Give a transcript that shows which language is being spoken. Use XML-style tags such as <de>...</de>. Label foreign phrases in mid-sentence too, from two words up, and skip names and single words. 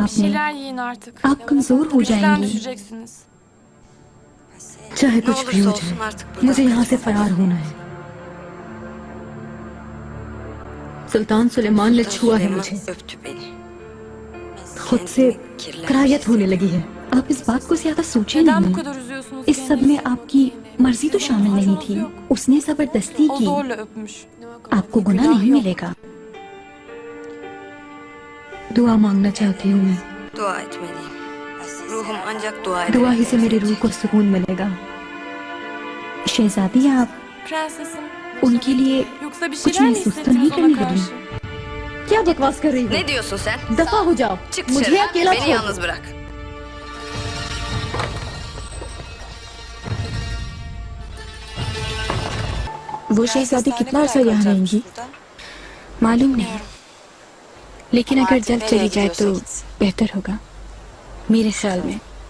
<hi>आपने?</hi> <tr>şeyler yiyin artık.</tr> <hi>आप कमजोर हो</hi> <tr>Bizden</tr> <hi>जाएंगी।</hi> <tr>düşeceksiniz.</tr> <hi>चाहे</hi> <tr>Ne</tr> <hi>कुछ भी</hi> <tr>olursa</tr> <hi>हो</hi> <tr>olsun</tr> <hi>जाए,</hi> <tr>artık buradan</tr> <hi>मुझे यहाँ से</hi> <tr>kaçacağız.</tr> <hi>फरार होना है। सुल्तान सुलेमान ने छुआ है</hi> <tr>Süleyman</tr> <hi>मुझे,</hi> <tr>öptü beni.</tr> <hi>खुद से</hi> <tr>Kendimi kirlenmiş</tr> <hi>करायत होने लगी है। आप इस बात को ज्यादा सोचे</hi> <tr>Neden bu</tr> <hi>नहीं।</hi> <tr>kadar üzüyorsunuz?</tr> <hi>इस सब में आपकी मर्जी तो शामिल नहीं थी, उसने जबरदस्ती</hi> <tr>O</tr> <hi>की।</hi> <tr>zorla öpmüş.</tr> <hi>आपको गुनाह नहीं मिलेगा। दुआ मांगना चाहती हूँ मैं।</hi> <tr>Dua etmeliyim. Ruhum ancak dua eder.</tr> <hi>दुआ ही से मेरी रूह को सुकून मिलेगा। शहजादी, आप</hi> <tr>Prensesim.</tr> <hi>उनके लिए</hi> <tr>Yoksa bir</tr> <hi>कुछ</hi> <tr>şeyler mi</tr> <hi>महसूस तो</hi> <tr>hissettiniz</tr> <hi>नहीं</hi> <tr>ona</tr> <hi>करने</hi> <tr>karşı?</tr> <hi>लगी? क्या बकवास कर रही हो?</hi> <tr>Ne diyorsun sen?</tr> <hi>दफा हो जाओ,</hi> <tr>Çık</tr> <hi>मुझे</hi> <tr>dışarı.</tr> <hi>अकेला</hi> <tr>Beni</tr> <hi>छोड़।</hi> <tr>yalnız bırak.</tr> <hi>वो शहजादी कितना अर्सा यहाँ रहेंगी मालूम नहीं, लेकिन अगर जल्द चली जाए तो बेहतर होगा मेरे ख्याल में।</hi>